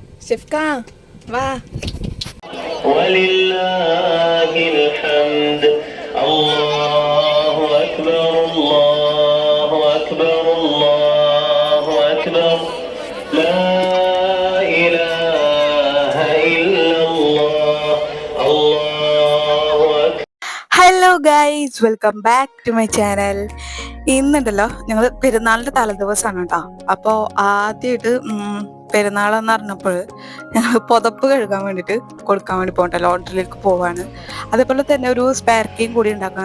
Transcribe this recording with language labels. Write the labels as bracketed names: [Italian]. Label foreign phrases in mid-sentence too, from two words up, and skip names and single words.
[Arabic] ഷിഫ്ക വാ. ولله الحمد الله أكبر الله أكبر الله أكبر لا إله إلا الله الله أكبر. [English] Hello guys, welcome back to my channel. [Malayalam] ഇന്നുണ്ടല്ലോ ഞങ്ങൾ പെരുന്നാളിൻ്റെ തലേദിവസമാണ് കേട്ടോ. അപ്പോൾ ആദ്യമായിട്ട് പെരുന്നാളെന്ന് പറഞ്ഞപ്പോൾ ഞങ്ങൾ പുതപ്പ് കഴുകാൻ വേണ്ടിയിട്ട് കൊടുക്കാൻ വേണ്ടി പോകട്ടെ, ലോണ്ടറിയിലേക്ക് പോവാണ്. അതേപോലെ തന്നെ ഒരു സ്പെയർ കീയും കൂടി ഉണ്ടാക്കണം.